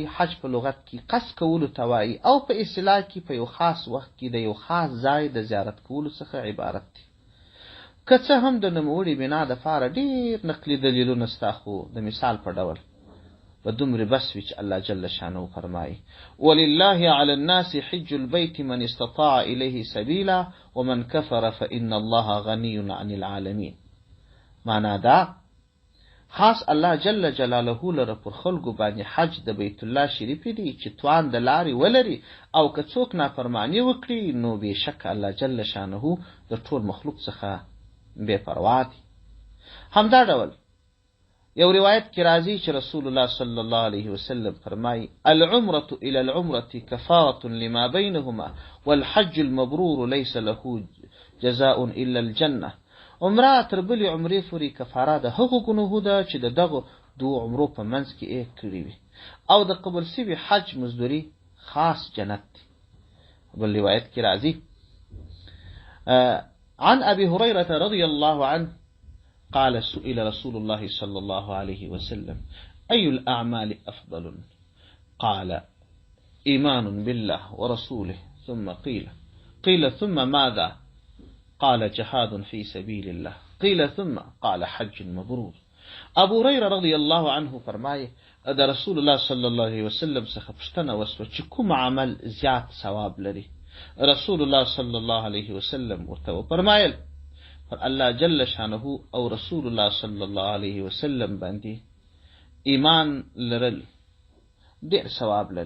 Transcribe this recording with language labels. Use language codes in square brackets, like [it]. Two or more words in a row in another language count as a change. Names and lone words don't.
[ps] حج په لغت کې قصد کولو ته وایي او په اصطلاح کې په یو خاص وخت کې د یو خاص ځای د زیارت کولو څخه عبارت دی. که څه هم د نوموړي بنا دپاره ډېر نقلي دلیلونه سته، خو د مثال په ډول په دومره بس وي چې الله [ar] جل شانه [ps] فرمایي [ar] ولله علی الناس حج البيت من استطاع الیه سبیلا ومن کفر فإن الله غنی عن العالمین. [ps] معنا دا خاص الله [ar] جل جلاله [ps] لره پر خلقو باندې حج د بیت الله شریف دی چې توان د لارې ولري، او که څوک نافرمانی وکړي نو بېشک الله [ar] جل شانه [ps] د ټول مخلوق څخه بے پروا دی. همدا ډول یو روایت کې راځي چې رسول الله [ar] صلی الله علیه وسلم [ps] فرمایي [ar] العمرة الى العمرة كفارة لما بينهما والحج المبرور ليس له جزاء الا الجنة. [ps] عمره تر بلې عمرې پورې کفاره د هغو ګناهو ده چې د دغو 2 عمرو په منځ کې یې کړي وي، او د قبول سوي حج مزدوري خاص جنت دی. بل روایت کې راځي [ar] عن أبي هريرة رضي الله عنه قال سئل رسول الله صلى الله عليه وسلم أي الأعمال أفضل؟ قال إيمان بالله ورسوله ثم قيل ثم ماذا؟ قال جهاد في سبيل الله. قيل ثم قال حج مبرور. [ps] ابو هريره [ar] رضی الله عنه [ps] فرمایي د رسول الله [ar] صلی الله علیه وسلم [ps] څخه پوښتنه وسوه چې کوم عمل زیات ثواب لري؟ رسول الله [ar] صلی الله علیه وسلم [ps] ورته وفرمایل پر الله [ar] جل شانه [ps] او رسول الله [ar] صلی الله علیه وسلم [ps] باندې ایمان لرل ډېر ثواب لري.